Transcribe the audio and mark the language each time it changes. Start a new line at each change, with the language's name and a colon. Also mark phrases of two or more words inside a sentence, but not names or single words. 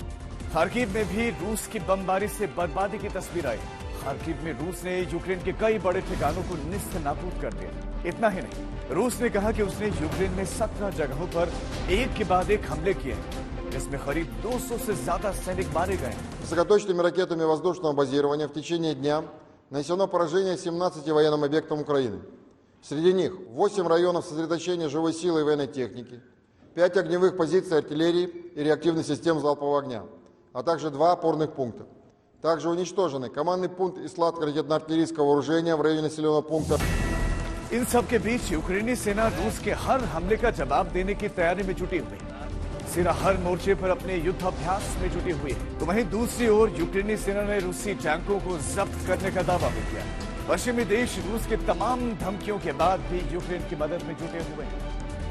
Hindi: खार्किव में भी रूस की बमबारी से बर्बादी की तस्वीर आई। खार्किव में रूस ने यूक्रेन के कई बड़े ठिकानों को निस्त नाबूद कर दिया। इतना ही नहीं, रूस ने कहा कि उसने यूक्रेन में 17 जगहों पर एक के बाद एक हमले किए हैं, जिसमें करीब 200 से ज्यादा सैनिक मारे गए।
Russian: Высокоточными ракетами воздушного базирования в течение дня нанесено поражение 17 военным объектам Украины. Среди них 8 районов сосредоточения живой силы и военной техники, 5 огневых позиций артиллерии и реактивных систем залпового огня, а также 2 опорных пункта. Также уничтожены командный пункт и склад ракетно-артиллерийского вооружения в районе населенного пункта.
Hindi: इन सब के बीच यूक्रेनी सेना रूस के हर हमले का जवाब देने की तैयारी में जुटी हुई है। सेना हर मोर्चे पर अपने युद्धाभ्यास में जुटी हुई है। तो वहीं दूसरी ओर यूक्रेनी सेना ने रूसी टैंकों को जब्त करने का दावा भी किया। पश्चिमी देश रूस के तमाम धमकियों के बाद भी यूक्रेन की मदद में जुटे हुए हैं।